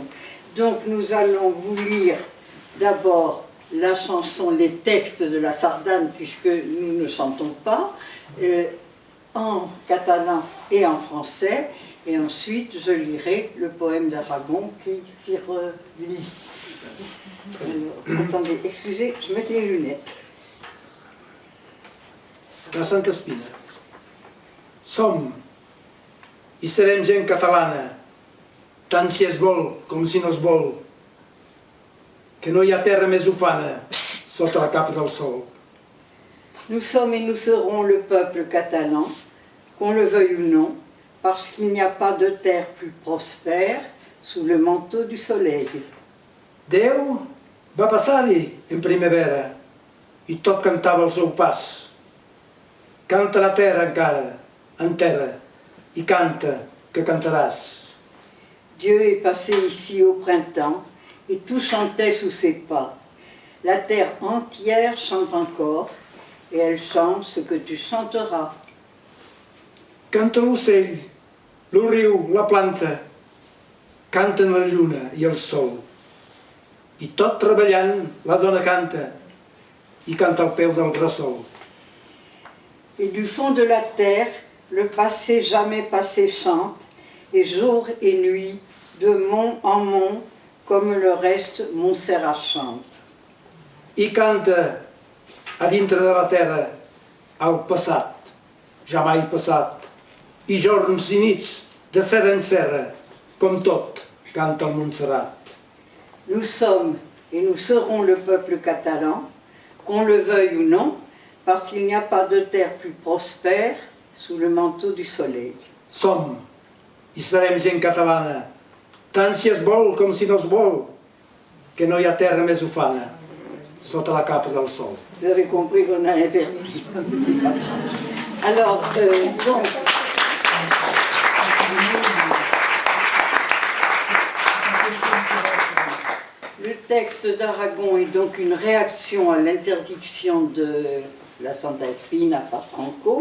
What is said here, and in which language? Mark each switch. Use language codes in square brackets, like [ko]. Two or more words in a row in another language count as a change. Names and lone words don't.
[fr] Donc nous allons vous lire d'abord la chanson, les textes de la Sardane, puisque nous ne chantons pas, en catalan et en français, et ensuite je lirai le poème d'Aragon qui s'y relie. Attendez, excusez, je mets les lunettes. La Santa Espina. [ca] Som i serem gent catalana, tant si es vol com si no es vol, que no hi ha terra més ufana sota la capa del sol. [fr] Nous sommes et nous serons le peuple catalan, qu'on le veuille ou non, parce qu'il n'y a pas de terre plus prospère sous le manteau du soleil. [ca] Déu va passar-hi en primavera i tot cantava al seu pas. Canta la terra encara, en terra, i canta, que cantaràs. [fr] Dieu est passé ici au printemps et tout chantait sous ses pas. La terre entière chante encore et elle chante ce que tu chanteras. [ca] Canta l'ocell, el riu, la planta, canten la lluna i el sol. I tot treballant, la dona canta, i canta al peu del bressol. [fr] Et du fond de la terre, le passé jamais passé chante, et jour et nuit, de mont en mont, comme le reste, Montserrat chante. [ca] I canta a dintre de la terra el passat, ja mai passat, i jorns i nits de serra en serra, com tot canta el Montserrat. [fr] Nous sommes et nous serons le peuple catalan, qu'on le veuille ou non, parce qu'il n'y a pas de terre plus prospère sous le manteau du soleil. [ca] Som i serem gent catalana, tant si es vol com si no es vol, que no hi ha terra més ufana sota la capa del sol. [fr] Vous avez compris qu'on a interdit. Alors, donc, le texte d'Aragon est donc une réaction à l'interdiction de la Santa Espina par Franco.